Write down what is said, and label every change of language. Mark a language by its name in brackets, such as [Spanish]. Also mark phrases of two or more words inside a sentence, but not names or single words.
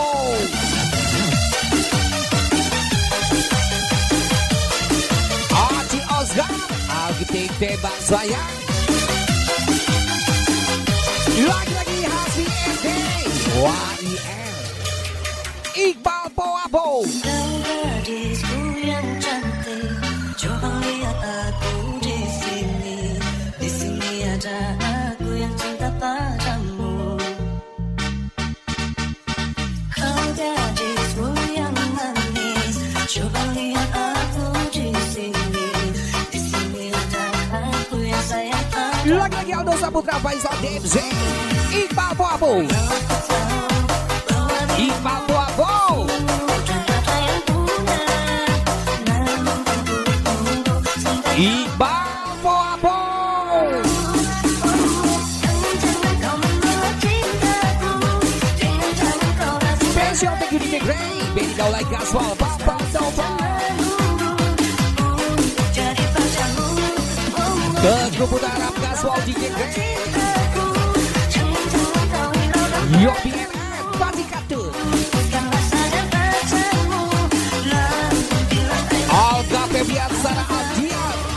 [Indonesian] Aci Osgar Algiting tembak sayang Lagi-lagi Hasbi ND YEN Iqbal Boabo. Kau gadisku yang cantik, coba lihat aku di sini. Di sini ada aku yang cinta padamu. Kau gadisku yang manis, coba lihat aku di sini. Di sini ada aku yang sayang padamu. Lagi-lagi Aldo Saputra Faisal DMZ. Iqbal Boabo. Iqbal Boabo. Iqbal Boabo. [English] Special thank you DJ Gray, [Indonesian] Benny Daulay Gaswal, Papa Sofa. Ke grup utara Gaswal DJ Gray. Yo BNN, Pati Katun. Olga Febian Sarah Aldian.